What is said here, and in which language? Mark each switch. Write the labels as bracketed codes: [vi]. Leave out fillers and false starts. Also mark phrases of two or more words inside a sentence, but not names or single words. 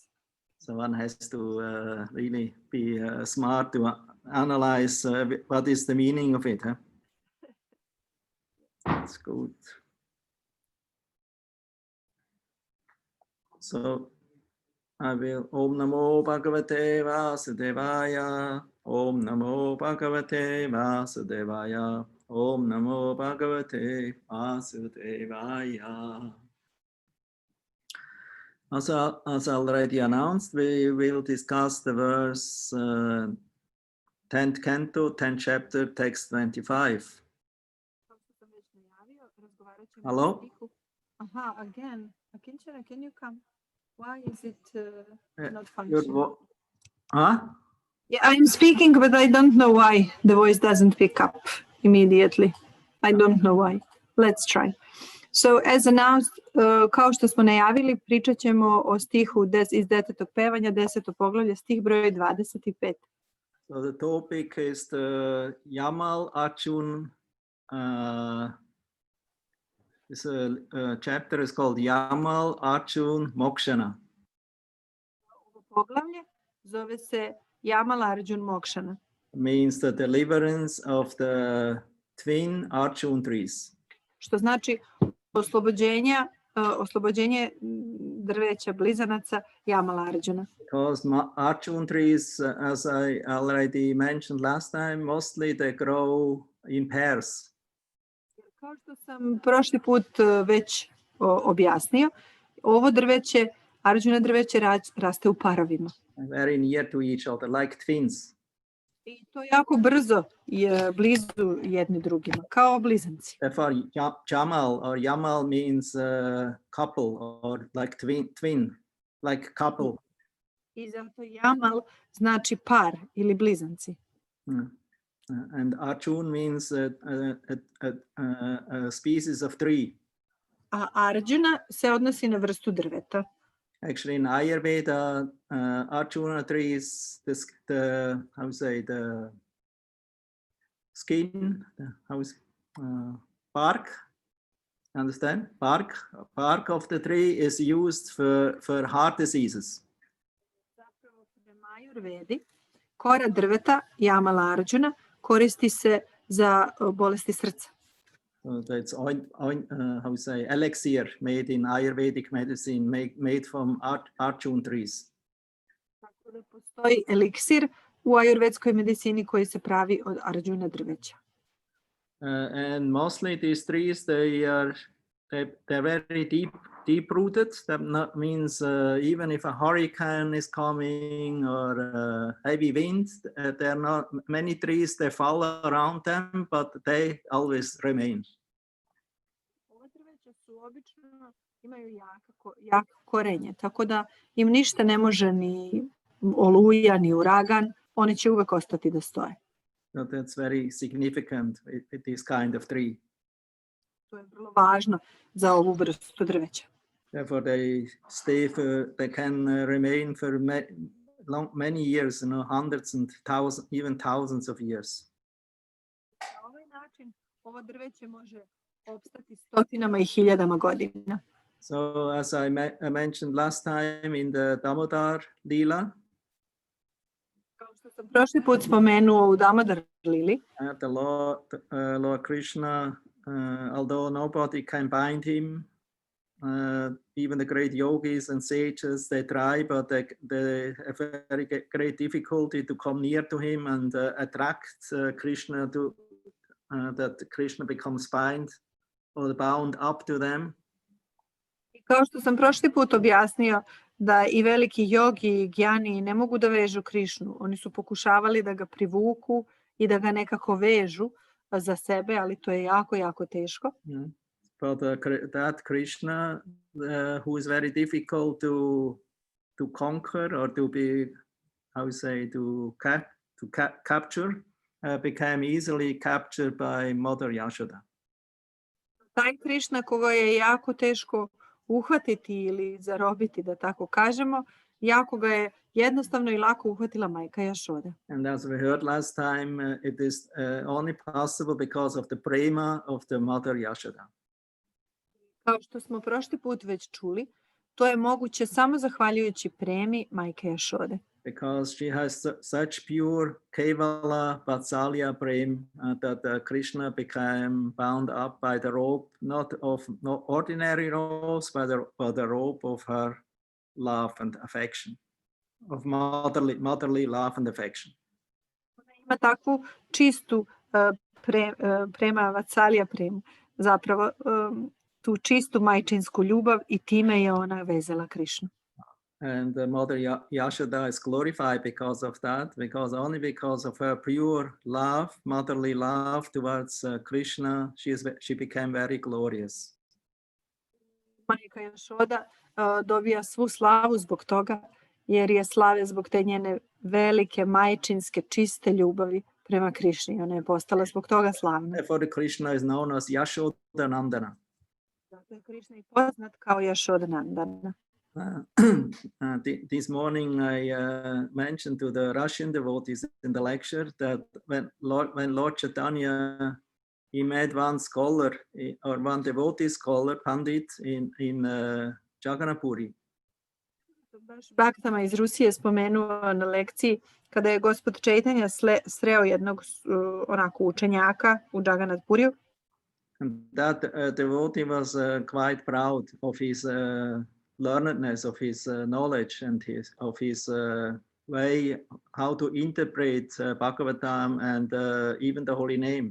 [en] So one has to really be smart to analyze what is the meaning of it. Huh? That's good. So I will [sa] ॐ नमो भगवते वासुदेवाय. ॐ नमो भगवते वासुदेवाय. ॐ नमो भगवते वासुदेवाय. [en] As already announced, we will discuss the verse 10th canto, 10th chapter, text 25. Hello? Aha, again. Akinchana, can you come? Why is it not Your functioning? Huh? Yeah, I'm speaking, but I don't know why the voice doesn't pick up immediately. I don't know why. Let's try. So, as announced, [sr] kao što smo najavili, pričat ćemo o stihu iz 10. pevanja, 10. poglavlje, stih broj 25. [en] So the topic is the Yamal Arjun. This chapter is called Yamal Arjun Mokshana. [sr] Ovo poglavlje zove se Yamal Arjun Mokshana. [en] Means the deliverance of the twin Arjun trees. [sr] Što znači oslobođenje drveća blizanaca Yamal Arjuna. [en] Because Arjun trees, as I already mentioned last time, mostly they grow in pairs. [sr] Kao što sam prošli put već objasnio, ovo drveće, Arjuna drveće raste u parovima. [en] Very near to each other, like twins. [sr] I to jako brzo je blizu jedni drugima, kao blizanci. [en] Therefore, Jamal or Yamal means couple or like twin, like couple. [sr] I zato Yamal znači par ili blizanci. [en] And Arjun means a species of tree. [sr] A Arjuna se odnosi na vrstu drveta. [en] Actually, in Ayurveda, Arjuna trees, the skin, bark, understand? Bark of the tree is used for heart diseases. [sr] Zapravo prema Ayurvedi, kora drveta Yamala Arjuna koristi se za bolesti srca. [en] So that's elixir made in Ayurvedic medicine, made from Arjun trees. [sr] Tako da postoji eliksir u ajurvedskoj medicini koji se pravi od Arjuna drveća. [en] And mostly these trees, they're very deep rooted. That means even if a hurricane is coming or heavy winds, there are not many trees, they fall around them, but they always remain. [sr] Ova drveća su obično imaju jako korenje, tako da im ništa ne može ni oluja, ni uragan, oni će uvek ostati da stoje. [en] So that's very significant with this kind of tree. [sr] To je vrlo važno za ovu vrstu drveća. [en] Therefore, they can remain for many years, hundreds and thousands, even thousands of years. [sr] Na ovaj način ovo drveće može opstati stotinama i hiljadama godina. [en] So, as I mentioned last time in the Damodar Lila, [sr] Kao Što sam prošli put spomenuo u Damodar Lili, [en] The Lord Krishna, although nobody can bind him, even the great yogis and sages, they try, but they have very great difficulty to come near to him and attract Krishna to that Krishna becomes bind or bound up to them. [sr] i kao što sam prošli put objasnio da i veliki jogi i gjani ne mogu da vežu Krišnu. Oni su pokušavali da ga privuku i da ga nekako vežu za sebe, ali to je jako, jako teško. [en] But that Krishna, who is very difficult to conquer or to be, how you say, to capture, became easily captured by Mother Yashoda. [sr] Taj Krišna koga je jako teško uhvatiti ili zarobiti, da tako kažemo, jako ga je jednostavno i lako uhvatila majka Jašoda. [en] And as we heard last time, it is only possible because of the prema of the Mother Yashoda. [sr] Kao što smo prošli put već čuli, to je moguće samo zahvaljujući premi majke Jašode. [en] Because she has such pure [sa] केवल वात्सल्य प्रेम [en] that Krishna became bound up by the rope, not ordinary ropes, but the rope of her love and affection, of motherly love and affection. [sr] Ona ima takvu čistu prema Vatsalya premu, zapravo tu čistu majčinsku ljubav i time je ona vezala Krišnu. [en] And Mother Yashoda is glorified because of that, only because of her pure love, motherly love towards Krishna, she became very glorious. [sr] Majka Jašoda dobija svu slavu zbog toga, jer je slave zbog te njene velike, majčinske, čiste ljubavi prema Krišni. Ona je postala zbog toga slavna. [en] Therefore, Krishna is known as Yashodanandana. [sr] Zato je Krišna i poznat kao Jašodanandana. [en] This morning I mentioned to the Russian devotees in the lecture that when Lord Chaitanya, he met one scholar or one devotee scholar, Pandit, in Jagannapuri. [sr] Baš Baktama iz Rusije spomenuo na lekciji kada je gospod Čaitanja sreo jednog onako učenjaka u Jagannapuriju. [en] And that devotee was quite proud of his learnedness, of his knowledge, and of his way how to interpret Bhagavatam and even the holy name.